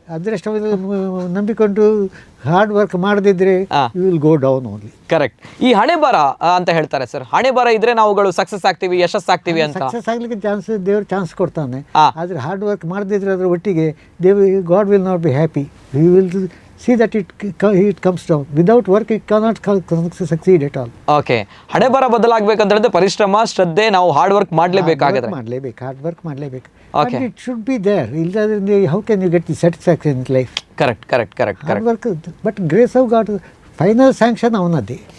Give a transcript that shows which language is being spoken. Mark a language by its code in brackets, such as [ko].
[kn] ಅದೃಷ್ಟವನ್ನು ನಂಬಿಕೊಂಡು [en] hard work [kn] ಮಾಡದಿದ್ರೆ [en] You will go down only. Correct. [kn] ಈ ಹಣೆ ಬರ ಅಂತ ಹೇಳ್ತಾರೆ ಸರ್, ಹಣೆ ಬರ ಇದ್ರೆ ನಾವುಗಳು ಸಕ್ಸಸ್ ಆಗ್ತೀವಿ, ಯಶಸ್ಸಾಗ್ತೀವಿ ಅಂತ. ಸಕ್ಸಸ್ ಆಗ್ಲಿಕ್ಕೆ ದೇವ್ರು ಚಾನ್ಸ್ ಕೊಡ್ತಾನೆ. ಆದ್ರೆ [en] hard work [kn] ಮಾಡದಿದ್ರೆ ಅದ್ರ ಒಟ್ಟಿಗೆ [en] God will not be happy. He will see that it comes down. Without work it cannot succeed at all. Okay. [kn] ಹಣೆ ಬರ ಬದಲಾಗಬೇಕಂತ ಹೇಳಿದ್ರೆ ಪರಿಶ್ರಮ, ಶ್ರದ್ಧೆ, ನಾವು ಹಾರ್ಡ್ ವರ್ಕ್ ಮಾಡಲೇಬೇಕಾಗಿದೆ. [en] hard work [kn] ಮಾಡಲೇಬೇಕು. [en] And it should be there. [kn] ಇಲ್ಲದ್ರೆ [en] how can you get the satisfaction in life? Correct. Hard work, but grace of God, final sanction [kn] ಅವನದ್ದೇ.